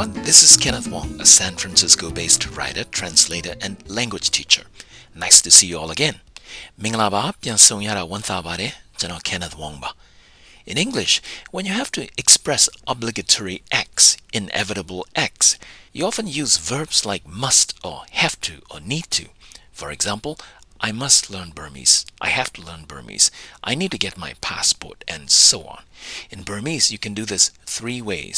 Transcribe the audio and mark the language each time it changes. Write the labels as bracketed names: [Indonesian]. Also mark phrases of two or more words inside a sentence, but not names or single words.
[English] This is Kenneth Wong, a San Francisco-based writer, translator, and language teacher. Nice to see you all again. [Burmese] မင်္ဂလာပါပြန်ဆုံရတာဝန်တာပါတယ်ကျွန်တော် [English] Kenneth Wong [Burmese] ပါ [English] In English, when you have to express obligatory acts, inevitable acts, you often use verbs like must or have to or need to. For example, I must learn Burmese. I have to learn Burmese. I need to get my passport, and so on. In Burmese, you can do this three ways.